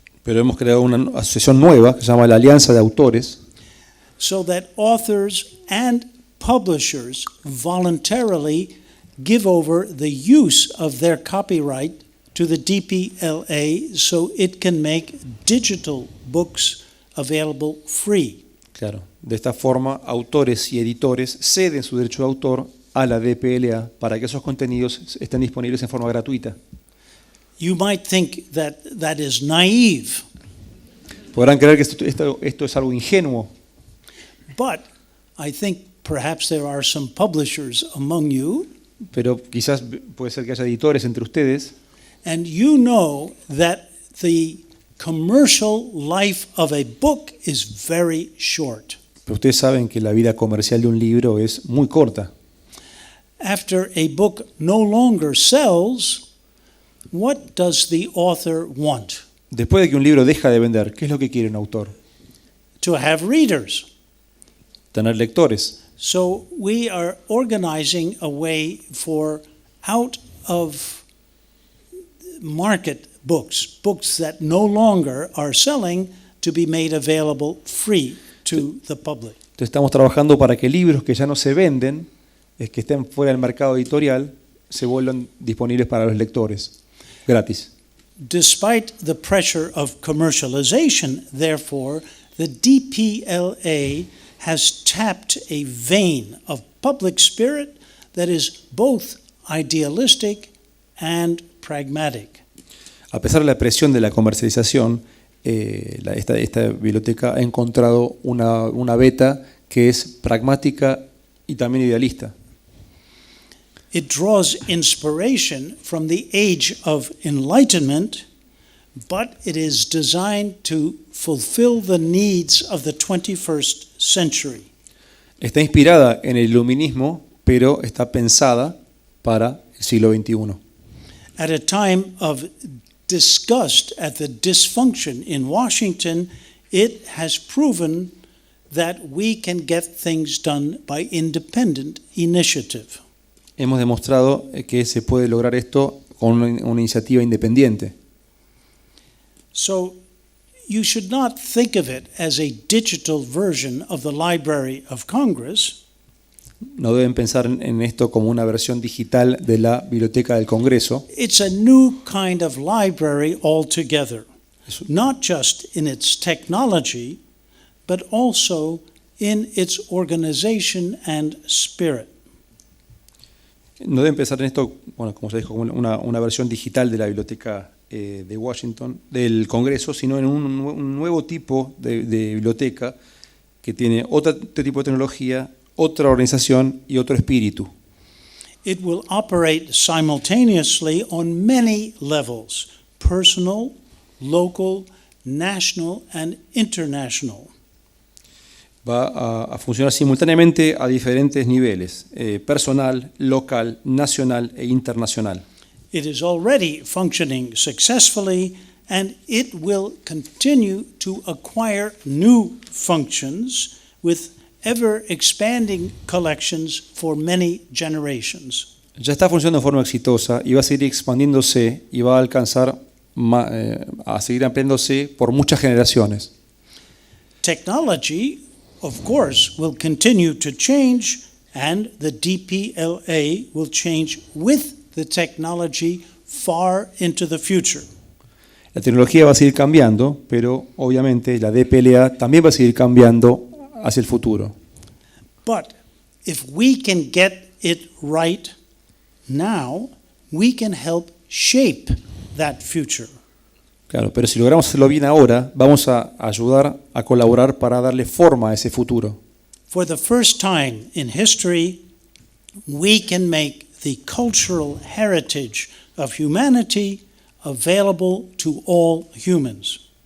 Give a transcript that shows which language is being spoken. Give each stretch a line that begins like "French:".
Spanish: Pero hemos creado una asociación nueva que se llama la Alianza de Autores,
English: So that authors and publishers voluntarily give over the use of their copyright to the DPLA so it can make digital books available free.
Spanish: Claro. De esta forma, autores y editores ceden su derecho de autor a la DPLA para que esos contenidos estén disponibles en forma gratuita.
English: You might think that that is naive,
Spanish: Podrán creer que esto es algo ingenuo,
English: but I think perhaps there are some publishers among you,
Spanish: pero quizás puede ser que haya editores entre ustedes
English: and you know that the commercial life of a book is very short.
Spanish: pero ustedes saben que la vida comercial de un libro es muy corta.
English: After a book no longer sells, what does the author want?
Spanish: Después de que un libro deja de vender, ¿qué es lo que quiere un autor?
English: To have readers.
Spanish: Tener lectores.
English: So we are organizing a way for out of market books, books that no longer are selling, to be made available free to the public.
Spanish: Entonces estamos trabajando para que libros que ya no se venden, que estén fuera del mercado editorial, se vuelvan disponibles para los lectores, gratis.
English: Despite the pressure of commercialization, therefore, the DPLA has tapped a vein of public spirit that is both idealistic and pragmatic.
Spanish: A pesar de la presión de la comercialización, esta biblioteca ha encontrado una beta que es pragmática y también idealista.
English: It draws inspiration from the age of enlightenment, but it is designed to fulfill the needs of the 21st century.
Spanish: Está inspirada en el iluminismo, pero está pensada para el siglo XXI.
English: At a time of disgust at the dysfunction in Washington, it has proven that we can get things done by independent initiative.
Spanish: Hemos demostrado que se puede lograr esto con una iniciativa independiente.
English: So you should not think of it as a digital version of the Library of Congress.
Spanish: No deben pensar en esto como una versión digital de la Biblioteca del Congreso.
English: It's a new kind of library altogether, not just in its technology, but also in its organization and spirit.
Spanish: No deben pensar en esto, bueno, como se dijo, como una versión digital de la Biblioteca de Washington, del Congreso, sino en un nuevo tipo de biblioteca que tiene otro tipo de tecnología, otra organización y otro espíritu.
English: It will operate simultaneously on many levels: personal, local, national, and international.
Spanish: Va a funcionar simultáneamente a diferentes niveles, personal, local, nacional e internacional.
English: It is already functioning successfully, and it will continue to acquire new functions with ever-expanding collections for many generations.
Spanish: Ya está funcionando de forma exitosa y va a seguir expandiéndose y va a alcanzar, a seguir ampliándose por muchas generaciones.
English: Technology, of course, will continue to change, and the DPLA will change with the technology far into the future.
Spanish: La tecnología va a seguir cambiando, pero obviamente la DPLA también va a seguir cambiando hacia el futuro.
English: But if we can get it right now, we can help shape that future.
Spanish: Claro, pero si logramos hacerlo bien ahora, vamos a ayudar a colaborar para darle forma a ese futuro.
English: For the first time in history, we can make the cultural heritage of humanity available to all humans.